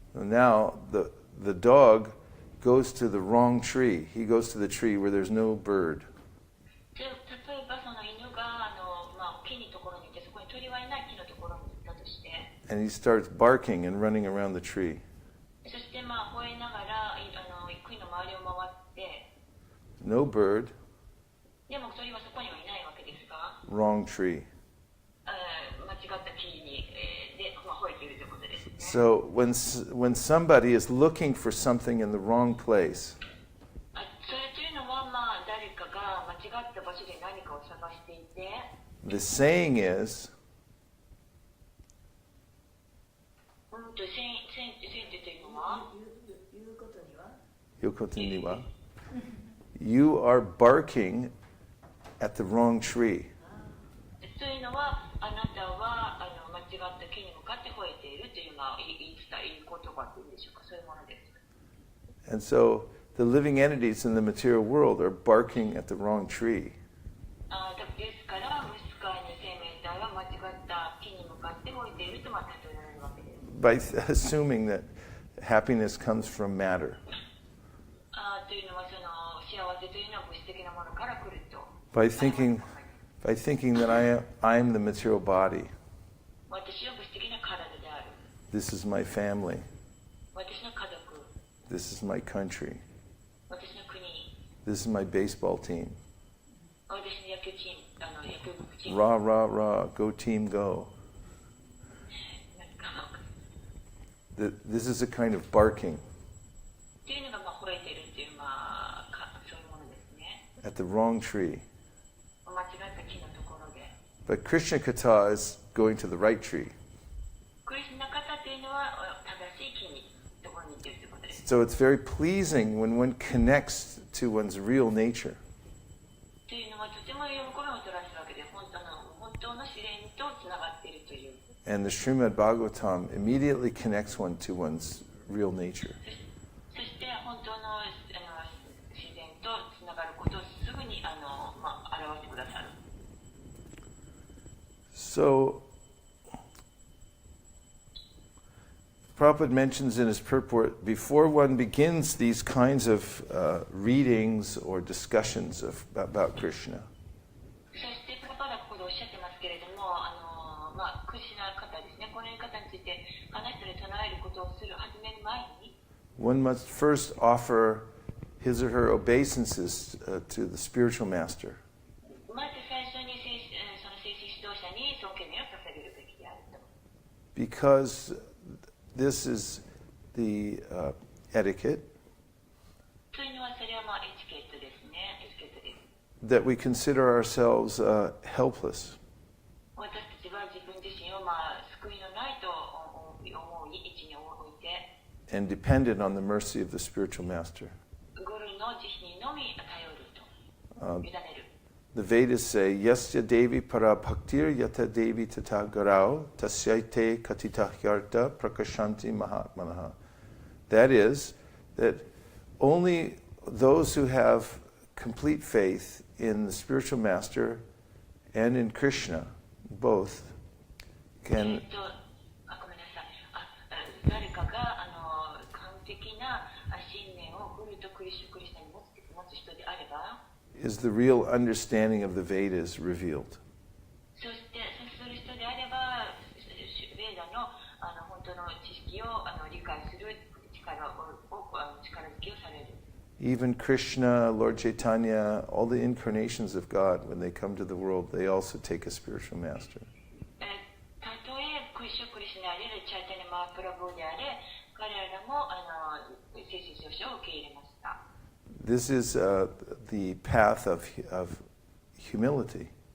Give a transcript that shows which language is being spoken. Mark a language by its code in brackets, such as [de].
[en] Now the dog goes to the wrong tree. He goes to the tree where there's no bird. [ja] 例えばその犬が木のところにいて、そこに鳥はいない木のところに行ったとして、 [en] And he starts barking and running around the tree. [ja] そして吠えながら木の周りを回って、 [en] No bird, [ja] でも鳥はそこにはいないわけですが、 [en] wrong tree. [ja] 間違った木に、で吠えているということですね。 [en] So when somebody is looking for something in the wrong place, [ja] それというのは誰かが間違った場所で何かを探していて、 [en] the saying is, [ja] 先手というのは、言うことには [en] Yokotiniwa, you are barking at the wrong tree. [ja] というのは、あなたは間違った木に向かって吠えているという言い言葉というんでしょうか、そういうものです。 [en] And so the living entities in the material world are barking at the wrong tree. [ja] ですから、無視界の生命体は間違った木に向かって吠えていると例えられるわけです。 [en] By assuming that happiness comes from matter. [ja] というのは、その幸せというのは物質的なものから来ると。 [en] By thinking by thinking that I'm the material body. [ja] 私は物質的な体である。 [en] This is my family. [ja] 私の家族。 [en] This is my country. [ja] 私の国。 [en] This is my baseball team. [ja] 私の野球チーム、野球部チーム。 [en] Rah, rah, rah, go team, go. [ja] なんか [en] This is a kind of barking [ja] っていうのが吠えてるっていうそういうものですね。 [en] at the wrong tree. [ja] 間違った木のところで。 [en] But Krishna Katha is going to the right tree. [ja] クリスナ方っていうのは正しい木にところに行ってるということです。 [en] So it's very pleasing when one connects to one's real nature. [ja] というのはとても喜びを取らせるわけで、本当の自然とつながっているという。 [en] And the Srimad Bhagavatam immediately connects one to one's real nature. [ja] そして本当の自然とつながることをすぐに表してくださる。 [en] So, Prabhupada mentions in his purport, before one begins these kinds of readings or discussions about Krishna, [ja] そしてパパがここでおっしゃってますけれども、クリシュナ方ですね、この方について話したり唱えることを始める前に、 [en] one must first offer his or her obeisances to the spiritual master. [ja] まず最初にその精神指導者に尊敬名を捧げるべきであると。 [en] Because this is the etiquette [ja] というのはそれはエチケットですね、エチケットです。 [en] that we consider ourselves helpless. [ja] 私たちは自分自身を救いのないと思う位置に置いて、 [en] And dependent on the mercy of the spiritual master. [ja] グルの慈悲にのみ頼ると、委ねる。 [en] The Vedas say, [sa] Yasya Devi para bhaktir yata Devi tata garau tasyaite katita hyarta prakashanti mahatmanaha. [en] That is, that only those who have complete faith in the spiritual master and in Krishna, both, can [ja] ごめんなさい。誰かが完璧な信念をグルとクリシュナに持つ人であれば、 [en] is the real understanding of the Vedas revealed. [ja] そしてそうする人であれば、ベーダの本当の知識を理解する力づけをされる。 [en] Even Krishna, Lord Chaitanya, all the incarnations of God, when they come to the world, they also take a spiritual master. [ja] たとえクリシュナであれ、チャイタニマープラブであれ、彼らも精神指導者を受け入れました。 [en] This is the path of humility.